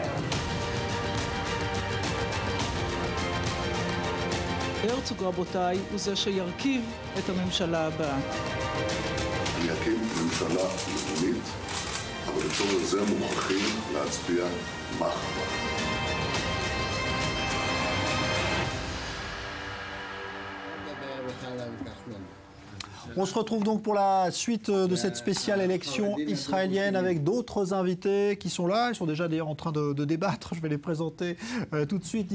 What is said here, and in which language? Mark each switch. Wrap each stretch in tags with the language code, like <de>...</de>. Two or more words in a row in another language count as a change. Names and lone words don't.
<he>הרצוג, רבותיי, הוא זה שירכיב את הממשלה הבאה. אני אקים ממשלה לאומית, אבל לצורך זה מוכרחים להצביע מחר.</he> <fr>On se retrouve donc pour la suite de cette spéciale élection israélienne avec d'autres invités qui sont là. Ils sont déjà d'ailleurs en train de débattre. Je vais les présenter tout de suite.</fr>